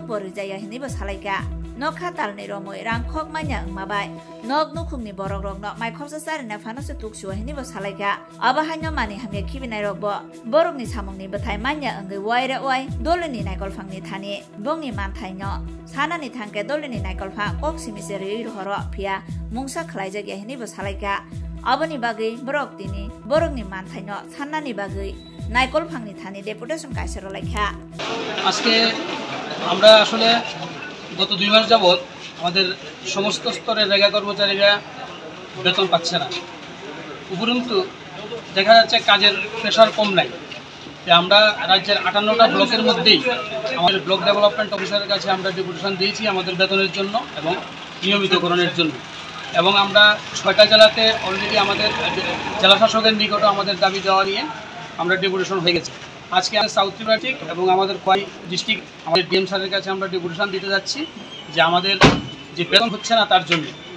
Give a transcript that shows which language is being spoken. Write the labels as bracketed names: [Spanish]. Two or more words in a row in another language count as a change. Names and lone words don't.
[Kok Borok] bo rijaya hinai bo salaika Nokha talni romoi rangkhok manya angmabai nok nukhungni borok rokno maikhopsa sarina phanose tuksuwa hini bo salaika aba hanyo mani hamya khibinai rokbo borokni samungni bathai manya angui waire wai dolini naikol phangni thani bongni manthai no sanani thangke dolini naikol phang kok simise rei horo phia mungsa khlaijagya hini bo salaika aboni bagai borok tini borokni manthai no sanani bagai naikol phangni thani deputation kaisero laikha [Bangla] আজকে আমরা আসলে গত 2 মাস যাবত আমাদের সমস্ত স্তরের রেগা কর্মচারীরা বেতন পাচ্ছে না উপরন্তু দেখা যাচ্ছে কাজের প্রেশার কম নাই আমরা রাজ্যের 58টা ব্লকের মধ্যেই আমাদের [English] block development officer's [Bangla] কাছে আমরা ডেপুটেশন দিয়েছি আমাদের বেতনের জন্য এবং নিয়মিতকরণের জন্য এবং আমরা 6টা জেলাতে অলরেডি আমাদের জেলা শাসকের নিকটে আমাদের দাবি দেওয়া নিয়ে আমরা ডেপুটেশন হয়ে গেছে আজকে সাউথ ত্রিপুরা এবং আমাদের খোয়াই ডিস্ট্রিক্ট আমাদের [English] DM sir's [Bangla] কাছে আমরা ডেপুটেশন দিতে যাচ্ছি যে আমাদের যে বেতন হচ্ছে না তার জন্য